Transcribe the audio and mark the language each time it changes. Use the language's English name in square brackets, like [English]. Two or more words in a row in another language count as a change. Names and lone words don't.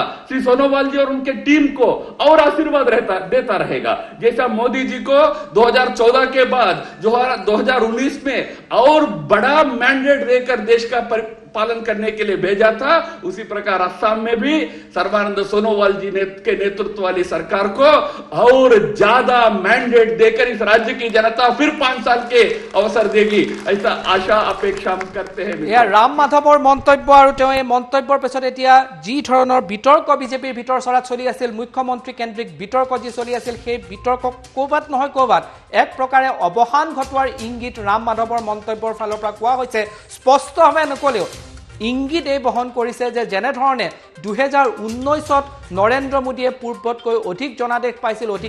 [Hindi] श्री सोनोवाल जी और उनके टीम को और आशीर्वाद देता रहेगा जैसा मोदी जी को 2014 के बाद जो 2019 में और बड़ा मैंडेट देकर देश का पालन करने के लिए भेजा था उसी प्रकार असम में भी सर्बानंद सोनोवाल जी के नेतृत्व वाली सरकार को और ज्यादा मैंडेट देकर इस राज्य की जनता फिर 5 साल के अवसर देगी ऐसा आशा अपेक्षा हम करते हैं [Assamese] ৰাম মাধৱৰ মন্তব্য আৰু এই মন্তব্যৰ পিছত এতিয়া যি ধৰণৰ বিতৰ্ক বিজেপিৰ ভিতৰ চৰাত চলি আছিল মুখ্যমন্ত্ৰী কেন্দ্ৰিক বিতৰ্ক যি চলি আছিল সেই বিতৰ্ক কোবাত নহয় কোবাত এক প্ৰকাৰে অৱসান ঘটোৱাৰ ইংগিত ৰাম মাধৱৰ মন্তব্যৰ ফালৰ পৰা কোৱা হৈছে স্পষ্টভাৱে নকলেও ইংগিত এই বহন কৰিছে যে যেনে ধৰণে 2019ত নৰেন্দ্ৰ মোদীয়ে পূৰ্বতকৈ অধিক জনাদেশ পাইছিল অধিক